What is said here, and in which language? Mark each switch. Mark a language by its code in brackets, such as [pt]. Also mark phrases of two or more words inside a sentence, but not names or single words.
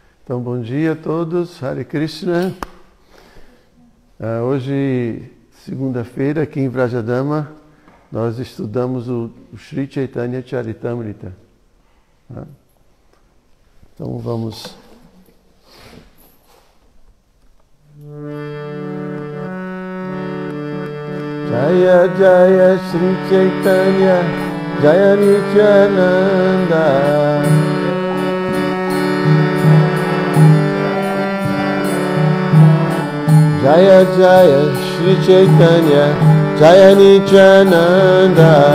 [pt] Então, bom dia a todos, Hare Krishna. Hoje, segunda-feira, aqui em Vrajadama, nós estudamos o Sri Chaitanya Charitamrita. Então, vamos... [sa] जय जय श्री चैतन्य जय नित्यानन्द जय जय श्री चैतन्य जय नित्यानन्द